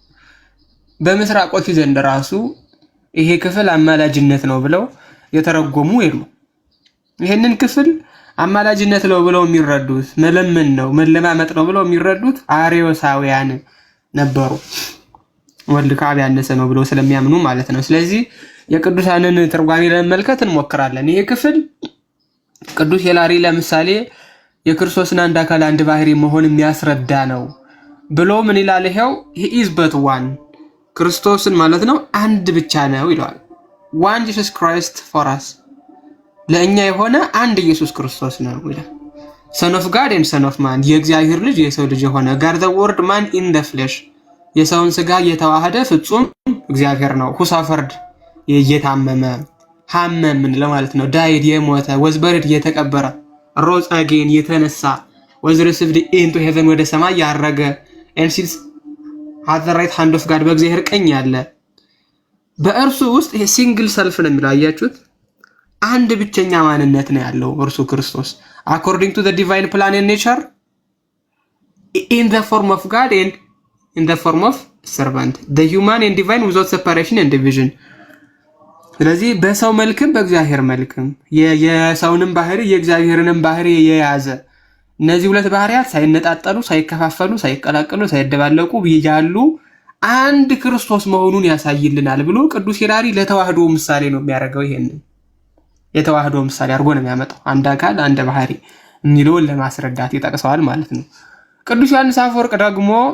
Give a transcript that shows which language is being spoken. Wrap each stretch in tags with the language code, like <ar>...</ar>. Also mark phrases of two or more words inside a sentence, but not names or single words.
<am>በምስራቆቹ ዘንድ ራሱ ይሄ ክፍል አማላጅነት ነው ብለው የተረጎሙ የሉ። ይሄንን ክፍል አማላጅነት ነው ብለው የሚረዱት መለመን ነው መለማመጥ ነው ብለው የሚረዱት አርዮሳውያን ነበሩ። ወልድ ከአብ ያነሰ ነው ብለው ስለሚያምኑ ማለት ነው። ስለዚህ የቅዱሳንን ትርጓሜ ለመመልከት እንሞክራለን። ይሄ ክፍል ቅዱስ ሂላሪ ለምሳሌ የክርስቶስን አንድ አካል አንድ ባህሪ መሆን የሚያስረዳ ነው ብሎ ምን ይላል? ይሄው</am> <en>he is but one</en> <am>ክርስቶስን ማለት ነው አንድ ብቻ ነው ይላል።</am> <en>one Jesus Christ for us</en> <am>ለእኛ የሆነ አንድ ኢየሱስ ክርስቶስ ነው ይላል።</am> <en>son of God and son of man</en> <am>የእግዚአብሔር ልጅ የሰው ልጅ የሆነ</am> <en>God the word man in the flesh</en> <am>የሰውን ስጋ የተዋሃደ ፍጹም እግዚአብሔር ነው።</am> <en>who suffered</en> <am>የታመመ ሐመም ምን ለማለት ነው? died የሞተ</am> <en>was buried</en> <am>የተቀበረ</am> <en>rose again</en> <am>የተነሳ</am> <en>was received into heaven</en> <am>ወደ ሰማይ ያረገ</am> <en>and sits at the right hand of God</en> <am>በእግዚአብሔር ቀኝ ያለ በእርሱ ውስጥ ይሄ</am> <en>single self</en> <am>ነው የሚለው አያችሁት? አንድ ብቸኛ ማንነት ነው ያለው እርሱ ክርስቶስ</am> <en>according to the divine plan and nature in the form of God and in the form of servant the human and divine without separation and division</en> <am>ስለዚህ በሰው መልክም በእግዚአብሔር መልክም የሰውንም ባህሪ የእግዚአብሔርንም ባህሪ የያዘ እነዚህ ሁለት ባህሪያት ሳይነጣጠሉ ሳይከፋፈሉ ሳይቀላቀሉ ሳይደባለቁ ያሉ አንድ ክርስቶስ መሆኑን ያሳይልናል ብሎ ቅዱስ ሂላሪ ለተዋህዶ ምሳሌ ነው የሚያደርገው። ይሄንን የተዋህዶ ምሳሌ አድርጎ ነው የሚያመጣው። አንድ አካል አንድ ባህሪ የሚለውን ለማስረዳት ይጠቅሰዋል ማለት ነው። ቅዱስ ዮሐንስ አፈወርቅ ደግሞ</am>